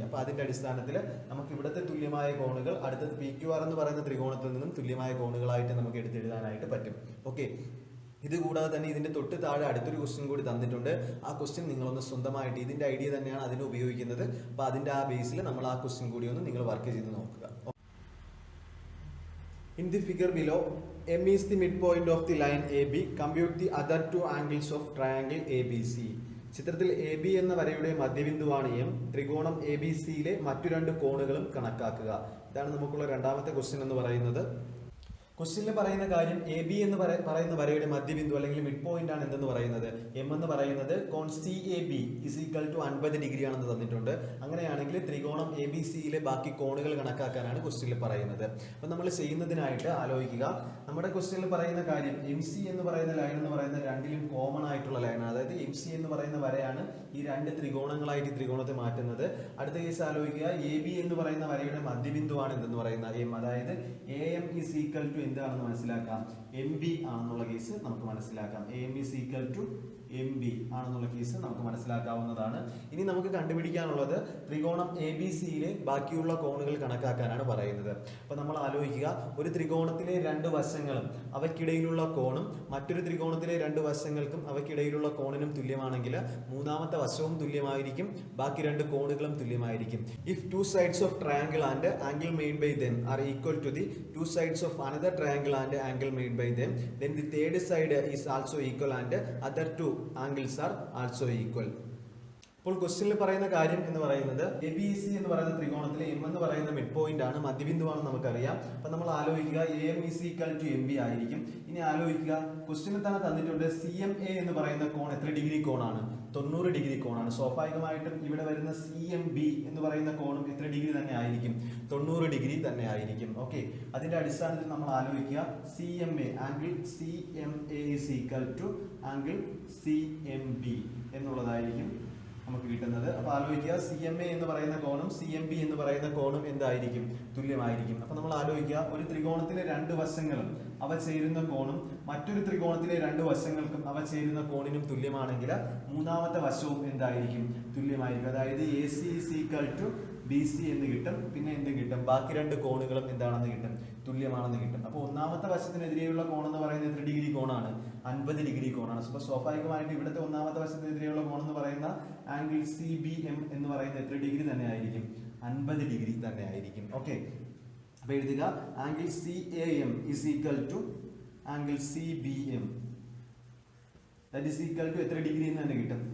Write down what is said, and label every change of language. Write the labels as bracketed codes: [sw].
[ml] അപ്പൊ അതിന്റെ അടിസ്ഥാനത്തിൽ നമുക്ക് ഇവിടുത്തെ തുല്യമായ കോണുകൾ അടുത്തത് PQR എന്ന് പറയുന്ന ത്രികോണത്തിൽ നിന്നും തുല്യമായ കോണുകളായിട്ട് നമുക്ക് എടുത്തെഴുതാനായിട്ട് പറ്റും. ഓക്കെ, ഇത് കൂടാതെ തന്നെ ഇതിന്റെ തൊട്ട് താഴെ അടുത്തൊരു ക്വസ്റ്റ്യൻ കൂടി തന്നിട്ടുണ്ട്. ആ ക്വസ്റ്റ്യൻ നിങ്ങളൊന്ന് സ്വന്തമായിട്ട്, ഇതിന്റെ ഐഡിയ തന്നെയാണ് അതിന് ഉപയോഗിക്കുന്നത്. അപ്പൊ അതിന്റെ ആ ബേസിൽ നമ്മൾ ആ ക്വസ്റ്റ്യൻ കൂടി ഒന്ന് നിങ്ങൾ വർക്ക് ചെയ്ത് നോക്കുക. [en] In the figure below, M is the midpoint of the line AB. Compute the other two angles of triangle ABC. [ml] ചിത്രത്തിൽ AB എന്ന വരയുടെ മധ്യബിന്ദുവാണ് M. ത്രികോണം ABCയിലെ മറ്റു രണ്ട് കോണുകളും കണക്കാക്കുക. ഇതാണ് നമുക്കുള്ള രണ്ടാമത്തെ ക്വസ്റ്റ്യൻ എന്ന് പറയുന്നത്. ക്വസ്റ്റ്യനിൽ പറയുന്ന കാര്യം AB എന്ന് പറയുന്ന വരയുടെ മധ്യബിന്ദു അല്ലെങ്കിൽ മിഡ് പോയിന്റ് ആണ് എന്തെന്ന് പറയുന്നത്, M എന്ന് പറയുന്നത് കോൺ CAB [en] is equal to [ml] 50 degree ആണെന്ന് തന്നിട്ടുണ്ട്. അങ്ങനെയാണെങ്കിൽ ത്രികോണം ABCയിലെ ബാക്കി കോണുകൾ കണക്കാക്കാനാണ് ക്വസ്റ്റ്യനിൽ പറയുന്നത്. അപ്പൊ നമ്മൾ ചെയ്യുന്നതിനായിട്ട് ആലോചിക്കുക, നമ്മുടെ ക്വസ്റ്റ്യനിൽ പറയുന്ന കാര്യം MC എന്ന് പറയുന്ന ലൈൻ എന്ന് പറയുന്ന രണ്ടിലും കോമൺ ആയിട്ടുള്ള ലൈനാണ്. അതായത് MC എന്ന് പറയുന്ന വരയാണ് ഈ രണ്ട് ത്രികോണങ്ങളായിട്ട് ഈ ത്രികോണത്തെ മാറ്റുന്നത്. അടുത്ത കേസ് ആലോചിക്കുക, AB എന്ന് പറയുന്ന വരയുടെ മധ്യബിന്ദുവാണ് എന്തെന്ന് പറയുന്നത് M. അതായത് [en] AM is equal to [ml] എന്താണെന്ന് മനസ്സിലാക്കാം, MB ആണെന്നുള്ള കേസ് നമുക്ക് മനസ്സിലാക്കാം. AM is equal to MB ആണെന്നുള്ള കേസ് നമുക്ക് മനസ്സിലാക്കാവുന്നതാണ്. ഇനി നമുക്ക് കണ്ടുപിടിക്കാനുള്ളത് ത്രികോണം ABCയിലെ ബാക്കിയുള്ള കോണുകൾ കണക്കാക്കാനാണ് പറയുന്നത്. അപ്പോൾ നമ്മൾ ആലോചിക്കുക, ഒരു ത്രികോണത്തിലെ രണ്ട് വശങ്ങളും അവയ്ക്കിടയിലുള്ള കോണും മറ്റൊരു ത്രികോണത്തിലെ രണ്ട് വശങ്ങൾക്കും അവയ്ക്കിടയിലുള്ള കോണിനും തുല്യമാണെങ്കിൽ മൂന്നാമത്തെ വശവും തുല്യമായിരിക്കും, ബാക്കി രണ്ട് കോണുകളും തുല്യമായിരിക്കും. [en] If two sides of triangle and angle made by them are equal to the two sides of another triangle and angle made by them, then the third side is also equal and other two angles are also equal. [ml] അപ്പോൾ ക്വസ്റ്റ്യനിൽ പറയുന്ന കാര്യം എന്ന് പറയുന്നത് ABC എന്ന് പറയുന്ന ത്രികോണത്തിലെ M എന്ന് പറയുന്ന മിഡ് പോയിന്റ് ആണ്, മധ്യബിന്ദുവാണെന്ന് നമുക്കറിയാം. അപ്പൊ നമ്മൾ ആലോചിക്കുക [en] AM is equal to MB [ml] ആയിരിക്കും. ഇനി ആലോചിക്കുക, ക്വസ്റ്റ്യനിൽ തന്നെ തന്നിട്ടുണ്ട് CMA എന്ന് പറയുന്ന കോൺ എത്ര ഡിഗ്രി കോണാണ്? 90 ഡിഗ്രി കോണാണ്. സ്വാഭാവികമായിട്ടും ഇവിടെ വരുന്ന CMB എന്ന് പറയുന്ന കോണും എത്ര ഡിഗ്രി തന്നെ ആയിരിക്കും? 90 ഡിഗ്രി തന്നെ ആയിരിക്കും. ഓക്കെ, അതിന്റെ അടിസ്ഥാനത്തിൽ നമ്മൾ ആലോചിക്കുക, CMA angle CMA [en] is equal to [ml] angle CMB എന്നുള്ളതായിരിക്കും നമുക്ക് കിട്ടുന്നത്. അപ്പൊ ആലോചിക്കുക, CMA എന്ന് പറയുന്ന കോണും CMB എന്ന് പറയുന്ന കോണും എന്തായിരിക്കും? തുല്യമായിരിക്കും. അപ്പൊ നമ്മൾ ആലോചിക്കുക, ഒരു ത്രികോണത്തിലെ രണ്ട് വശങ്ങളും അവ ചേരുന്ന കോണും മറ്റൊരു ത്രികോണത്തിലെ രണ്ട് വശങ്ങൾക്കും അവ ചേരുന്ന കോണിനും തുല്യമാണെങ്കിൽ മൂന്നാമത്തെ വശവും എന്തായിരിക്കും? തുല്യമായിരിക്കും. അതായത് [en] AC is equal to BC [ml] എന്ന് കിട്ടും. പിന്നെ എന്ത് കിട്ടും? ബാക്കി രണ്ട് കോണുകളും എന്താണെന്ന് കിട്ടും? തുല്യമാണെന്ന് കിട്ടും. അപ്പോൾ ഒന്നാമത്തെ വശത്തിനെതിരെയുള്ള കോൺ എന്ന് പറയുന്നത് എത്ര ഡിഗ്രി കോണാണ്? 50 ഡിഗ്രി കോണാണ്. അപ്പോൾ സ്വാഭാവികമായിട്ട് ഇവിടുത്തെ ഒന്നാമത്തെ വശത്തിനെതിരെയുള്ള കോൺ എന്ന് പറയുന്ന ആംഗിൾ CBM എന്ന് പറയുന്നത് എത്ര ഡിഗ്രി തന്നെ ആയിരിക്കും? 50 ഡിഗ്രി തന്നെ ആയിരിക്കും. ഓക്കെ, അപ്പോൾ എഴുതുക, angle CAM is equal to angle CBM [en] that is equal to [ml] എത്ര ഡിഗ്രി എന്ന് തന്നെ കിട്ടും?